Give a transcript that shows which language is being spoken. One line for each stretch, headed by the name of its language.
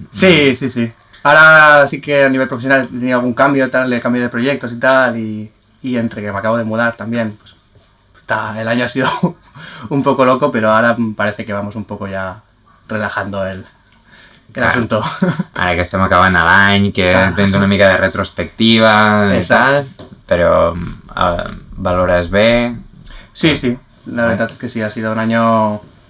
Spanish: Sí. Ahora sí que a nivel profesional he tenido algún cambio, de cambio de proyectos y tal, y entre que me acabo de mudar también, pues el año ha sido un poco loco, pero ahora parece que vamos un poco ya relajando el asunto.
Catalan: Ara que estem acabant l'any, que tens una mica de retrospectiva i tal, però valores bé.
Spanish: Sí, la verdad es que sí, ha sido un año...